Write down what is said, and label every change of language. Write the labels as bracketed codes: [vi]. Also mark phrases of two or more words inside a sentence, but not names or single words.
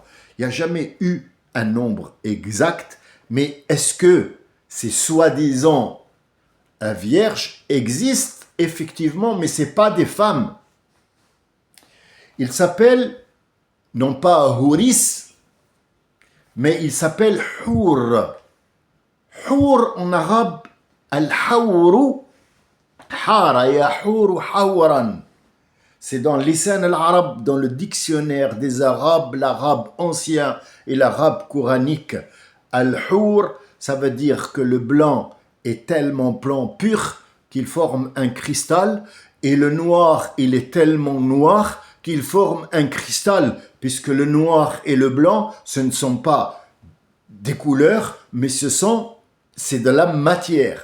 [fr] Il n'y a jamais eu un nombre exact, mais est-ce que ces soi-disant vierges existent effectivement, mais ce n'est pas des femmes. Ils s'appellent, non pas Houris, mais ils s'appellent Hour. [ar] Hour [fr] en arabe, [ar] الحور، حار يحور حورا. [fr] C'est dans Lisan al-Arab, dans le dictionnaire des Arabes, l'arabe ancien et l'arabe coranique. Al-Hour, ça veut dire que le blanc est tellement blanc pur qu'il forme un cristal, et le noir, il est tellement noir qu'il forme un cristal, puisque le noir et le blanc, ce ne sont pas des couleurs, mais c'est de la matière.